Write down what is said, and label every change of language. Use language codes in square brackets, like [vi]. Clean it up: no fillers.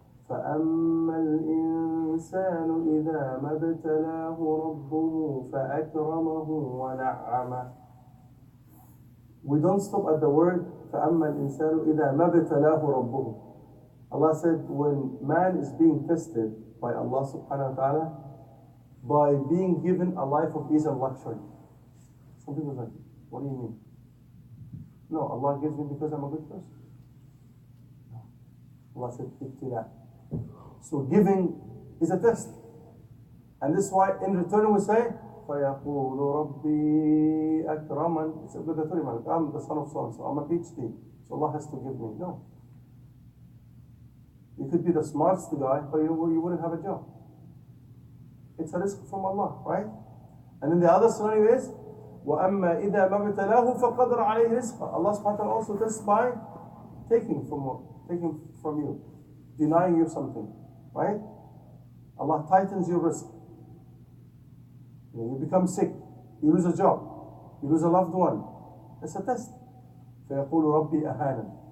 [ar] فأما الإنسان إذا ما ابتلاه ربه فأكرمه ونعمه. [en] We don't stop at the word [ar] فأما الإنسان إذا ما ابتلاه ربه. [en] Allah said when man is being tested by Allah subhanahu wa ta'ala by being given a life of ease and luxury. Some people say, what do you mean? No, Allah gives me because I'm a good person. No. Allah said, ibtila. So giving is a test. And this is why in return we say, [ar] فَيَقُولُ رَبِّي أَكْرَمًا. [en] It's obligatory, man. I'm the son of so and so. I'm a PhD. So Allah has to give me. No. You could be the smartest guy, but you wouldn't have a job. It's a risk from Allah, right? And then the other scenario is, [ar] وَأَمَّا إِذَا مَا ابْتَلَاهُ فَقَدْرَ عَلَيْهِ رِزْقًا. [en] Allah subhanahu wa ta'ala also tests by taking from you, denying you something, right? Allah tightens your risk. You become sick, you lose a job, you lose a loved one. It's a test. [ar] فَيَقُولُ رَبِّي أَهَانًا.